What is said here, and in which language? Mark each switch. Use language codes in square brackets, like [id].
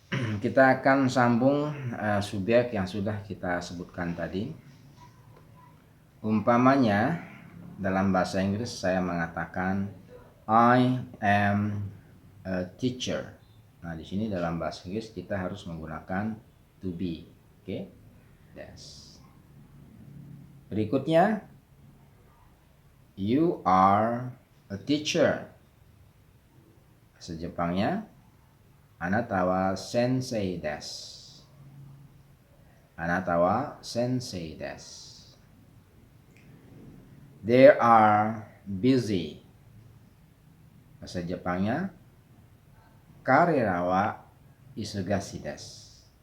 [id] Kita akan sambung subjek yang sudah kita sebutkan tadi. Umpamanya dalam bahasa Inggris saya mengatakan [en] I am a teacher. [id] Nah, di sini dalam bahasa Inggris kita harus menggunakan to be. Oke. Yes. [en] Berikutnya, you are a teacher. [id] Bahasa Jepangnya [ja] anata wa sensei desu. Anata wa sensei desu. [en] They are busy. [id] Bahasa Jepangnya [ja] karera wa isogasi desu.